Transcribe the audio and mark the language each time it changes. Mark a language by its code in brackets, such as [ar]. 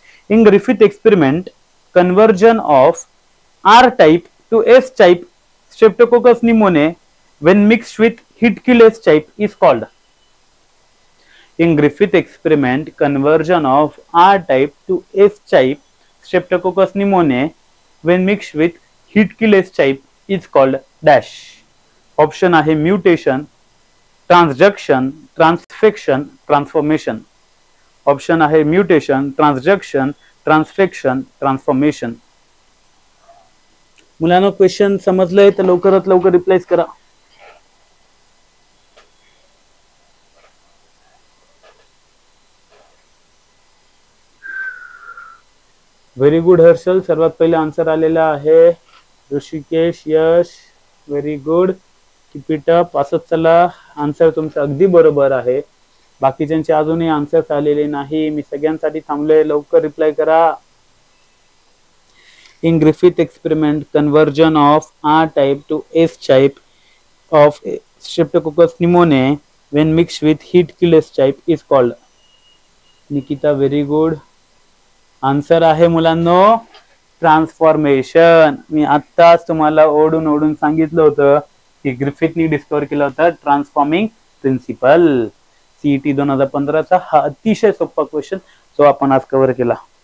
[en] In Griffith experiment conversion of R type to S type Streptococcus pneumoniae when mixed with Hitkiles type is called. In Griffith experiment, conversion of R type to S type Streptococcus pneumoniae when mixed with Hitkiles type is called dash. Option आहे mutation, transduction, transfection, transformation. Option आहे mutation, transduction, transfection, transformation. [mr] मुलांना question समजलंय तर लवकरात लवकर reply करा. [en] very good [mr] Harshal, सर्वात पहिले answer आलेला आहे. ऋषिकेश, यश very good, [en] Keep it up. [mr] असंच चला, आन्सर तुमचं अगदी बरोबर आहे. बाकीच्यांचे अजूनही आन्सर्स आलेले नाही. मी सगळ्यांसाठी थांबलोय, लवकर रिप्लाय करा. [en] In Griffith experiment conversion of R type to S type of Streptococcus pneumoniae when mixed with heat killed S type is called. Nikita very good. [mr] Answer आहे मुलांनो ट्रान्सफॉर्मेशन. मी आत्ताच तुम्हाला ओढून ओढून सांगितलं होतं की ग्रिफिथनी डिस्कवर केलं होतं ट्रान्सफॉर्मिंग प्रिन्सिपल. सीईटी 2015चा हा अतिशय सोपा क्वेश्चन जो आपण आज कव्हर केला.